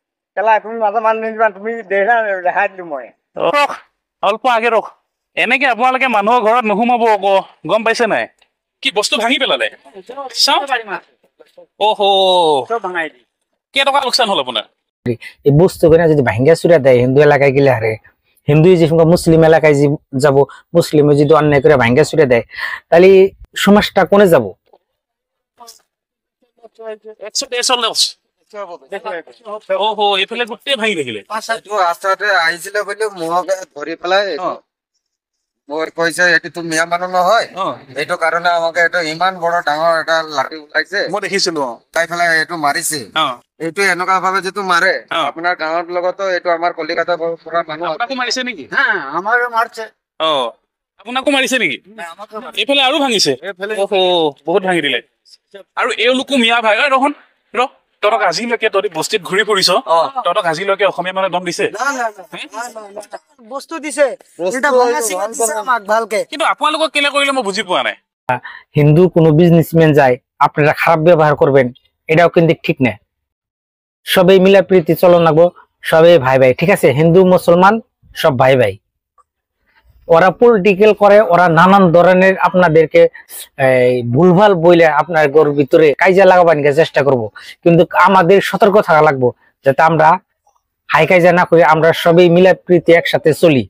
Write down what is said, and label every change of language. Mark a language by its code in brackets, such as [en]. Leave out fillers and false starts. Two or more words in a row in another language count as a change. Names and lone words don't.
[as] অল্প আগে ৰখ, এনেকে আপোনালোকে মানুহৰ ঘৰত নোসোমাব আকৌ, গম পাইছে নাই? কি বস্তু ভাঙি পেলালে? ওহো কেইটকা লোকচান হল আপোনাৰ? [bn] এই বস্তু কেনা যদি ভাঙ্গা চুরা দেয় হিন্দু এলাকায় গেলে হারে, হিন্দু যে মুসলিম এলাকায় যাব, মুসলিমে যদি অন্যায় করে ভাঙ্গা চুরা দেয় তাহলে সমাজটা কোনে যাব? [as] ওহো এইফালে গোটেই ভাঙি থাকিলে। ৰাস্তাতে আহিছিলে বুলি মোক ধৰি পেলাই মোৰ কৈছে এটি তুমি মিয়া মানুহ নহয়, এইটো কাৰণে আমাকে এইটো ইমান বড় ডাঙৰ এটা লাঠি ওলাইছে, মই দেখিছিলো। তাই পেলাই এইটো মাৰিছে। এইটো এনেকুৱা ভাবে যিটো মাৰে আপোনাৰ গাঁৱৰ লগতো এইটো আমাৰ কলিকতাৰ পৰা মানুহ। আপোনাকো মাৰিছে নেকি? [bn] আমারও মারছে। [as] অ আপোনাকো মাৰিছে নেকি? এইফালে আৰু ভাঙিছে? ওহো বহুত ভাঙি দিলে। আৰু এওঁলোকো মিয়া ভাই। ৰহন ৰ, তহঁতক আজিলৈকে তহঁতি বস্তিত ঘূৰি ফুৰিছ, তহঁতক আজিলৈকে অসমীয়া মানুহে দম দিছে? বস্তু দিছে কিন্তু আপোনালোকক কেলে কৰিলে মই বুজি পোৱা নাই। [bn] হিন্দু কোনো বিজনেসম্যান যায় আপনারা খারাপ ব্যবহার করবেন, এটাও কিন্তু ঠিক না। সবাই মিলা প্রীতি চলন লাগবো, সবাই ভাই ভাই, ঠিক আছে? হিন্দু মুসলমান সব ভাই ভাই। ওরা পলিটিক্যাল করে, ওরা নানান ধরনের আপনাদেরকে ভুলভাল বইলে আপনার ঘর ভিতরে কাইজা লাগাবার চেষ্টা করব, কিন্তু আমাদের সতর্ক থাকা লাগবো যাতে আমরা হাই কাইজা না করি, আমরা সবাই মিলা প্রীতি একসাথে চলি।